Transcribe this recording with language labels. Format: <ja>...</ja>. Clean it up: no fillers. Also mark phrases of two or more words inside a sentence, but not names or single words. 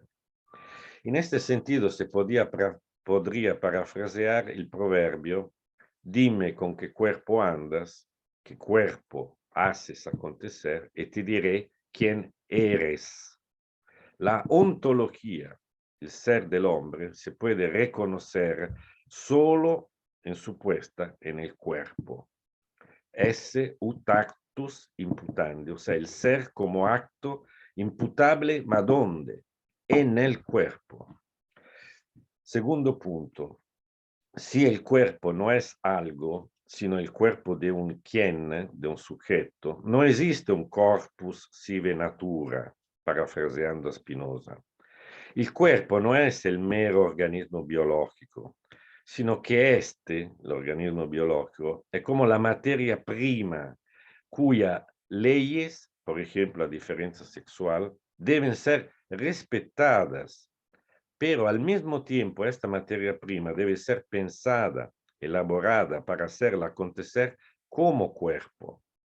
<es>En este sentido, se podría parafrasear el proverbio: dime con qué cuerpo andas, qué cuerpo haces acontecer, y te diré quién eres. La ontología, el ser del hombre, se puede reconocer solo en su puesta en el cuerpo.</es> <la>Esse ut actus imputandi,</la> <es>o sea, el ser como acto imputable, ¿ma dónde? En el cuerpo. Segundo punto, si el cuerpo no es algo, sino el cuerpo de un quién, de un sujeto, no existe un</es> <la>corpus sive natura,</la> <es>parafraseando a Spinoza. El cuerpo no es el mero organismo biológico, sino que el organismo biológico, es como la materia prima cuyas leyes, por ejemplo, la diferencia sexual, deben ser respetadas, pero al mismo tiempo esta materia prima debe ser pensada, elaborada para hacerla acontecer como cuerpo.</es>